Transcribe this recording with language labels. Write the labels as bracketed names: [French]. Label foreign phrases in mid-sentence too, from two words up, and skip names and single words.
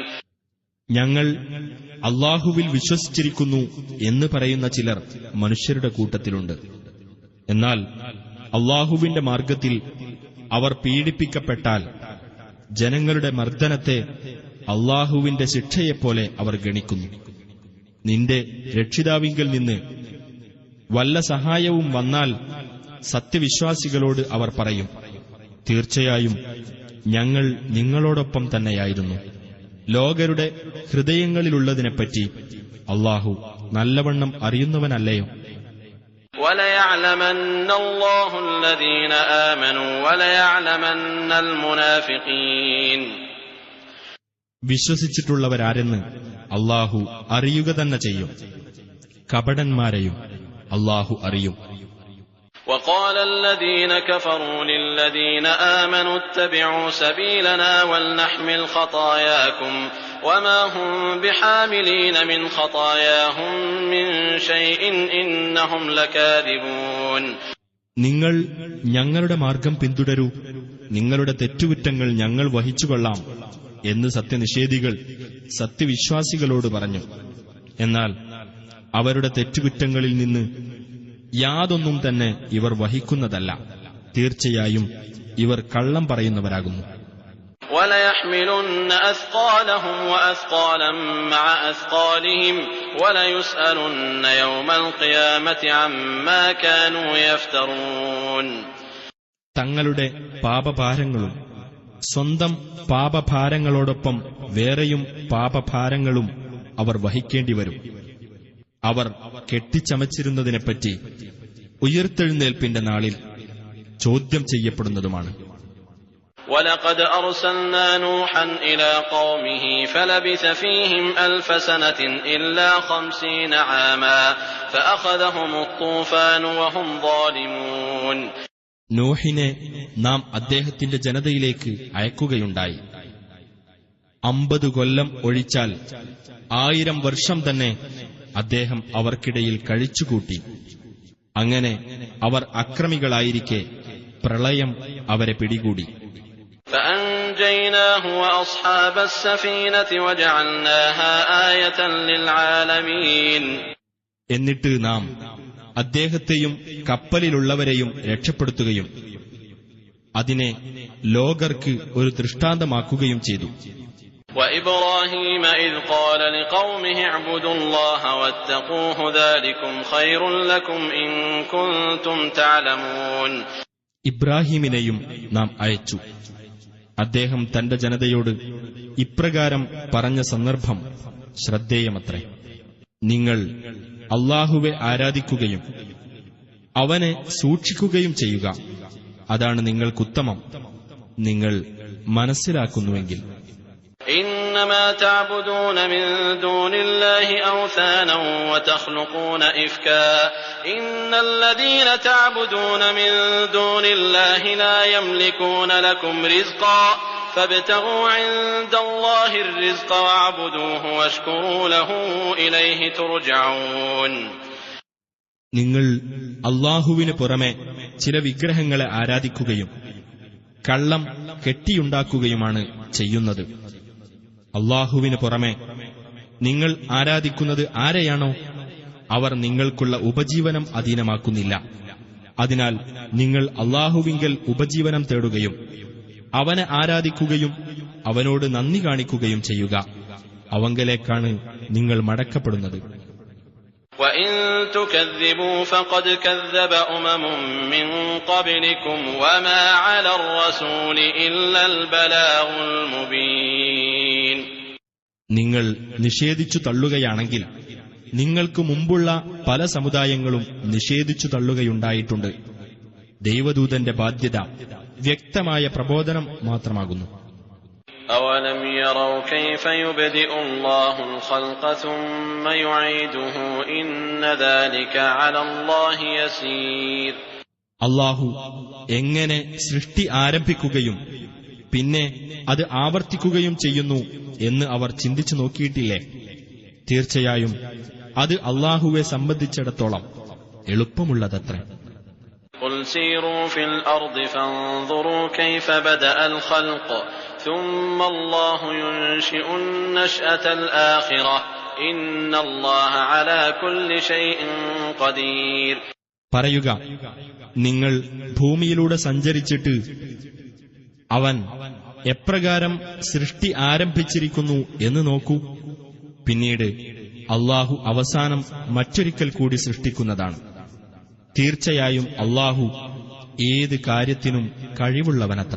[Malayalam] ഞങ്ങൾ അല്ലാഹുവിൽ വിശ്വസിച്ചിരിക്കുന്നു എന്ന് പറയുന്ന ചിലർ മനുഷ്യരുടെ കൂട്ടത്തിലുണ്ട്. എന്നാൽ അല്ലാഹുവിന്റെ മാർഗത്തിൽ അവർ പീഡിപ്പിക്കപ്പെട്ടാൽ ജനങ്ങളുടെ മർദ്ദനത്തെ അല്ലാഹുവിന്റെ ശിക്ഷയെപ്പോലെ അവർ ഗണിക്കുന്നു. നിന്റെ രക്ഷിതാവിങ്കൽ നിന്ന് വല്ല സഹായവും വന്നാൽ സത്യവിശ്വാസികളോട് അവർ പറയും, തീർച്ചയായും ഞങ്ങൾ നിങ്ങളോടൊപ്പം തന്നെയായിരുന്നു. ലോകരുടെ ഹൃദയങ്ങളിലുള്ളതിനെപ്പറ്റി അല്ലാഹു നല്ലവണ്ണം അറിയുന്നവനല്ലയോ? [Arabic] وَلَيَعْلَمَنَّ اللَّهُ الَّذِينَ آمَنُوا وَلَيَعْلَمَنَّ الْمُنَافِقِينَ. [Malayalam] വിശ്വസിച്ചിട്ടുള്ളവരാരെന്ന് അല്ലാഹു അറിയുക തന്നെ ചെയ്യും. കപടന്മാരെയും അല്ലാഹു അറിയും. [Arabic] وَقَالَ الَّذِينَ كَفَرُوا لِلَّذِينَ آمَنُوا اتَّبِعُوا سَبِيلَنَا وَلْنَحْمِلْ خَطَايَاكُمْ وَمَا هُمْ بِحَامِلِينَ مِنْ خَطَايَاهُمْ مِنْ شَيْءٍ إِنَّهُمْ لَكَاذِبُونَ. [Malayalam] നിങ്ങൾ ഞങ്ങളുടെ മാർഗം പിന്തുടരൂ, നിങ്ങളുടെ തെറ്റുകുറ്റങ്ങൾ ഞങ്ങൾ വഹിച്ചുകൊള്ളാം എന്ന് സത്യനിഷേധികൾ സത്യവിശ്വാസികളോട് പറഞ്ഞു. എന്നാൽ അവരുടെ തെറ്റുകുറ്റങ്ങളിൽ നിന്ന് യാതൊന്നും തന്നെ ഇവർ വഹിക്കുന്നതല്ല. തീർച്ചയായും ഇവർ കള്ളം പറയുന്നവരാകുന്നു. [Arabic] وَلَيَحْمِلُنَّ أَثْقَالَهُمْ وَأَثْقَالًا مَعَ أَثْقَالِهِمْ وَلَيُسْأَلُنَّ يَوْمَ الْقِيَامَةِ عَمَّا كَانُوا يَفْتَرُونَ. [Malayalam] തങ്ങളുടെ പാപഭാരങ്ങളും സ്വന്തം പാപഭാരങ്ങളോടൊപ്പം വേറെയും പാപഭാരങ്ങളും അവർ വഹിക്കേണ്ടിവരും. അവർ കെട്ടിച്ചമച്ചിരുന്നതിനെപ്പറ്റി ഉയിർത്തെഴുന്നേൽപ്പിന്റെ നാളിൽ ചോദ്യം ചെയ്യപ്പെടുന്നതുമാണ്. [Arabic] وَلَقَدْ أَرْسَلْنَا نُوحًا إِلَى قَوْمِهِ فَلَبِثَ فِيهِمْ أَلْفَ سَنَةٍ إِلَّا 50 عَامًا فَأَخَذَهُمُ الطُّوفَانُ وَهُمْ ظَالِمُونَ. [Malayalam] നോഹിനെ നാം അദ്ദേഹത്തിന്റെ ജനതയിലേക്ക് അയക്കുകയുണ്ടായി. 50 കൊല്ലം ഒഴിച്ചാൽ 1000 വർഷം തന്നെ അദ്ദേഹം അവർക്കിടയിൽ കഴിച്ചുകൂട്ടി. അങ്ങനെ അവർ അക്രമികളായിരിക്കെ പ്രളയം അവരെ പിടികൂടി. [Arabic] فَأَنْجَيْنَاهُ وَأَصْحَابَ السَّفِينَةِ وَجَعَلْنَاهَا آيَةً لِلْعَالَمِينَ. [Malayalam] എന്നിട്ട് നാം അദ്ദേഹത്തെയും കപ്പലിലുള്ളവരെയും രക്ഷപ്പെടുത്തുകയും അതിനെ ലോകർക്ക് ഒരു ദൃഷ്ടാന്തമാക്കുകയും ചെയ്തു. [Arabic] وَإِبْرَاهِيمَ إِذْ قَالَ لِقَوْمِهِ اعْبُدُوا اللَّهَ وَاتَّقُوهُ ذَلِكُمْ خَيْرٌ لَكُمْ إِن كُنتُمْ تَعْلَمُونَ. [Malayalam] ഇബ്രാഹിമിനെയും നാം അയച്ചു. അദ്ദേഹം തന്റെ ജനതയോട് ഇപ്രകാരം പറഞ്ഞ സന്ദർഭം ശ്രദ്ധേയമത്രേ. നിങ്ങൾ അല്ലാഹുവെ ആരാധിക്കുകയും അവനെ സൂക്ഷിക്കുകയും ചെയ്യുക, അതാണ് നിങ്ങൾക്കുത്തമം, നിങ്ങൾ മനസ്സിലാക്കുന്നുവെങ്കിൽ. [Arabic] إنما تعبدون من دون الله أوثانا وتخلقون إفكا إن الذين تعبدون من دون الله لا يملكون لكم رزقا فابتغوا عند الله الرزق واعبدوه واشكروا له إليه ترجعون. [Malayalam] നിങ്ങൾ അല്ലാഹുവിന് പുറമെ ചില വിഗ്രഹങ്ങളെ ആരാധിക്കുകയും കള്ളം കെട്ടിയുണ്ടാക്കുകയുമാണ് ചെയ്യുന്നത്. അല്ലാഹുവിന് പുറമെ നിങ്ങൾ ആരാധിക്കുന്നത് ആരെയാണോ അവർ നിങ്ങൾക്കുള്ള ഉപജീവനം അധീനമാക്കുന്നില്ല. അതിനാൽ നിങ്ങൾ അല്ലാഹുവിങ്കൽ ഉപജീവനം തേടുകയും അവനെ ആരാധിക്കുകയും അവനോട് നന്ദി കാണിക്കുകയും ചെയ്യുക. അവങ്കലേക്കാണ് നിങ്ങൾ മടക്കപ്പെടുന്നത്. [Arabic] وَإِن تُكَذِّبُوا فَقَدْ كَذَّبَ أُمَمٌ مِّن قَبْلِكُمْ وَمَا عَلَى الرَّسُولِ إِلَّا الْبَلَاغُ الْمُبِينُ. [Malayalam] നിങ്ങൾ നിഷേധിച്ചു തള്ളുകയാണെങ്കിൽ നിങ്ങൾക്ക് മുമ്പുള്ള പല സമുദായങ്ങളും നിഷേധിച്ചു തള്ളുകയുണ്ടായിട്ടുണ്ട്. ദൈവദൂതന്റെ ബാധ്യത വ്യക്തമായ പ്രബോധനം മാത്രമാകുന്നു. [Arabic] أَوَلَمْ يَرَوْا كَيْفَ يُبْدِئُ اللَّهُ الْخَلْقَ ثُمَّ يُعِيدُهُ إِنَّ ذَلِكَ عَلَى اللَّهِ يَسِيرٌ. [Malayalam] അല്ലാഹു എങ്ങനെ സൃഷ്ടി ആരംഭിക്കുകയും പിന്നെ അത് ആവർത്തിക്കുകയും ചെയ്യുന്നു എന്ന് അവർ ചിന്തിച്ചു നോക്കിയിട്ടില്ലേ? തീർച്ചയായും അത് അല്ലാഹുവെ സംബന്ധിച്ചിടത്തോളം എളുപ്പമുള്ളതത്രേ. [Arabic] قُلْ سِيرُوا فِي الْأَرْضِ فَانظُرُوا كَيْفَ بَدَأَ الْخَلْقَ ثُمَّ اللَّهُ يُنشِئُ النَّشْأَةَ الْآخِرَةَ إِنَّ اللَّهَ عَلَى كُلِّ شَيْءٍ قَدِيرٌ. [Malayalam] പറയുക, നിങ്ങൾ ഭൂമിയിലൂടെ സഞ്ചരിച്ചിട്ട് അവൻ എപ്രകാരം സൃഷ്ടി ആരംഭിച്ചിരിക്കുന്നു എന്ന് നോക്കൂ. പിന്നീട് അല്ലാഹു അവസാനം മറ്റൊരിക്കൽ കൂടി സൃഷ്ടിക്കുന്നതാണ്. തീർച്ചയായും അല്ലാഹു ഏത് കാര്യത്തിനും കഴിവുള്ളവനത്ര.